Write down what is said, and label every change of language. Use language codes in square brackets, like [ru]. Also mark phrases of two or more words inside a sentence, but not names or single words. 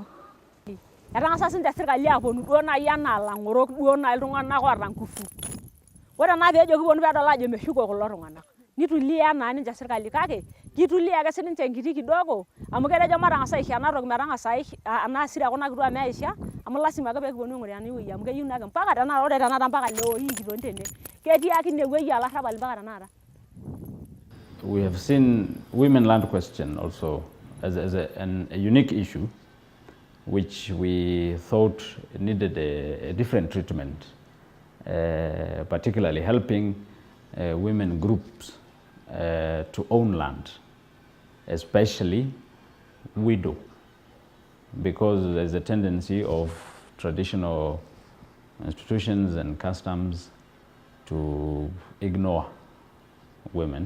[mas] Etang'asa sinche sirkali aponu duo nai enaa lang'orok duo nai iltung'anak oota nguvu. Ore naa peejo kiponu peedol ajo meshuko kulo tung'anak. Nitulia naa ninche sirkali kake kitulia ake sininche enkiti kidogo amu ketejo matang'asa aisho ena toki metang'asa ena hasira ekuna kituak meisha amu lasima ake peekiponu aing'uraa ene wueji amu keyieu naake mpaka tenakata ore tenakata [sw] mpaka leo hii [mas] kitoni tene. Ketii ake ine wueji olarrabal mpaka tenakata. [en] We have seen women land question also as a unique issue which we thought needed a different treatment, particularly helping women groups to own land, especially widow, because there's a tendency of traditional institutions and customs to ignore women.